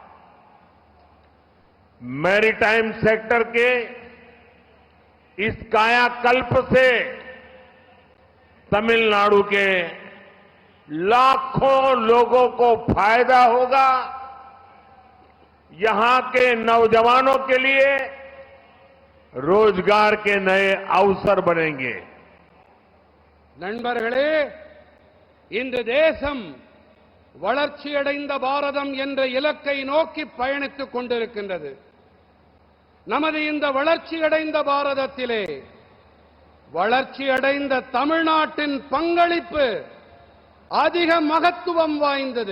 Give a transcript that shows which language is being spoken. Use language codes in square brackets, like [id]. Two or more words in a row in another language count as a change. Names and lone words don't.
[hi] मैरीटाइम सेक्टर के इस कायाकल्प से तमिलनाडु के लाखों लोगों को फायदा होगा। यहां के नौजवानों के लिए रोजगार के नए अवसर बनेंगे। [ta] நண்பர்களே, இந்த தேசம் வளர்ச்சியடைந்த பாரதம் என்ற இலக்கை நோக்கி பயணித்துக் கொண்டிருக்கின்றது. நமது இந்த வளர்ச்சியடைந்த பாரதத்திலே வளர்ச்சியடைந்த தமிழ்நாட்டின் பங்களிப்பு அதிக மகத்துவம் வாய்ந்தது.